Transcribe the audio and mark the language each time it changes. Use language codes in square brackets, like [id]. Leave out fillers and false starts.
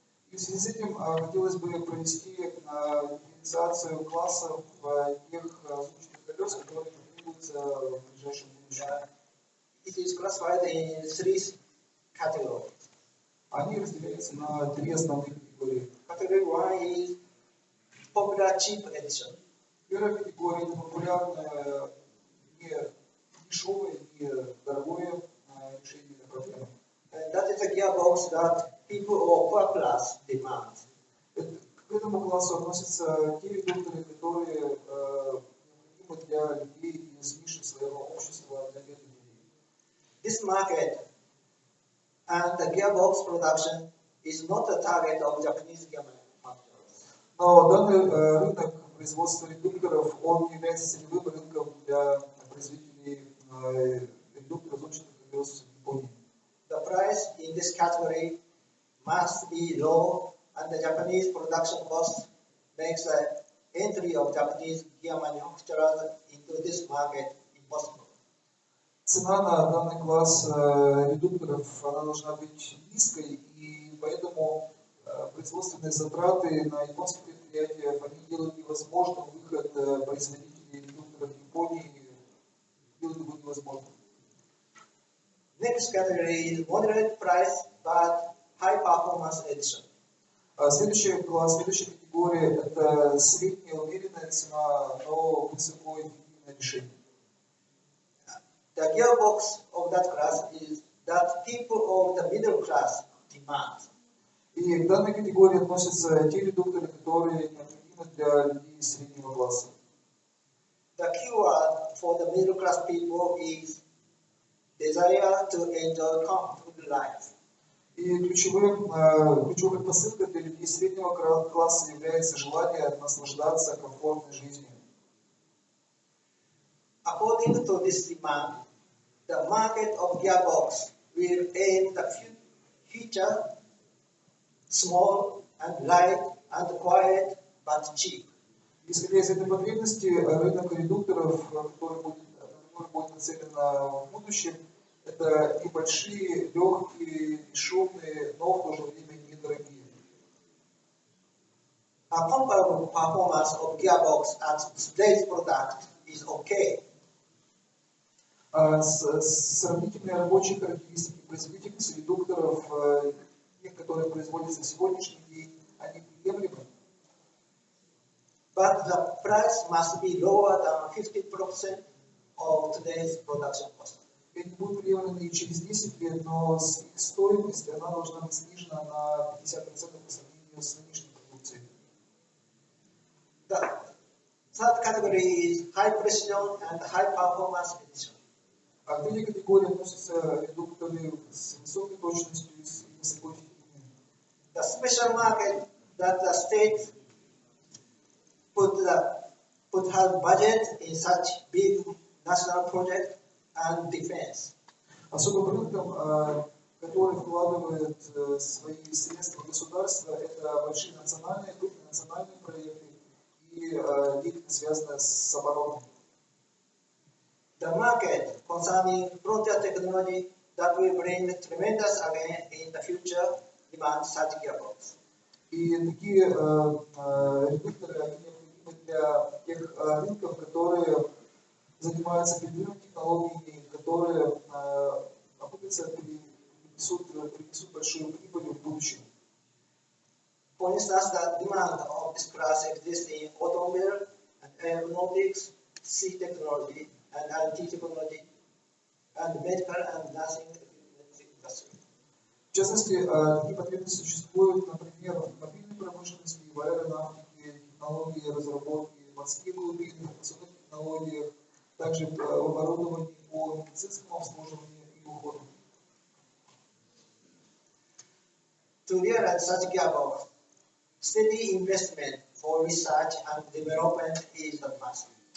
[ru] И в связи с этим хотелось бы провести дифференциацию классов тех зубчатых колес, которые потребуются в ближайшем будущем. [en] It is classified in 3 categories. [ru] Они разделяются на 3 основные категории. [en] Category 1 is popular cheap edition. [ru] Первая категория – это популярное, не дешевое, не дорогое решение проблемы. [en] That is a gearbox that people of poor class demand. [ru] К этому классу относятся те редукторы, которые необходимы для людей из ниши своего общества, для бедных людей. [en] This market and the gearbox production is not a target of Japanese gear manufacturers. [ru] Но данный рынок производства редукторов, он является целевым рынком для производителей редуктор изученных колес в Японии. [en] The price in this category must be low, and the Japanese production cost makes the entry of Japanese gear manufacturers into this market impossible. [ru] Цена на данный класс редукторов она должна быть низкой, и поэтому производственные затраты на японских предприятиях они делают невозможным выход производителей редукторов в Японии, делают его невозможным. [en] Next category is moderate price but high performance edition. [ru] Следующий класс, следующая категория это средняя умеренная цена, но высокоэффективное решение. [en] The gearbox of that class is that people of the middle class demand. [ru] И к данной категории относятся те редукторы, которые необходимы для людей среднего класса. [en] The keyword for the middle class people is desire to enjoy comfortable life. [ru] И ключевой предпосылкой для людей среднего класса является желание наслаждаться комфортной жизнью. [en] According to this demand, the market of gearbox will aim the future small and light and quiet but cheap. [ru] Исходя из этой потребности, рынок редукторов, который будет нацелен в будущем, это небольшие, легкие, бесшумные, но в то же время недорогие. [en] A comparable performance of gearbox as today's product is okay. [ru] Сравнительные рабочие характеристики производительности редукторов, тех, которые производятся в сегодняшний день, они приемлемы. [en] But the price must be lower than 50% of today's production cost. [ru] Они будут приемлемы и через 10 лет, но их стоимость она должна быть снижена на 50% по сравнению с нынешней продукцией. [en] The third category is high precision and high performance edition. [ru] А к этой категории относятся редукторы с высокой точностью и с высокой эффективностью. [en] The special market that the state put her budget in such big national project and defense. [ru] Особым рынком, который вкладывает свои средства государства, это большие национальные проекты и деятельность, связанная с обороной. [en] The market concerning frontier technology that will bring tremendous gain in the future demands such gearbox. [ru] И такие редукторы они необходимы для тех рынков, которые занимаются передовыми технологиями, которые окупятся, принесут большую прибыль в будущем. [en] For instance, the demand of this class exists in automobile and aeronautics, sea technology, and IT technology, and medical and nursing industry. [ru] В частности, такие потребности существуют, например, в мобильной промышленности, в аэронавтике, технологии разработки, морских глубин, информационных технологиях, также в оборудовании по медицинскому обслуживанию и уходу. [en] To realize such gearbox, steady investment for research and development is the must.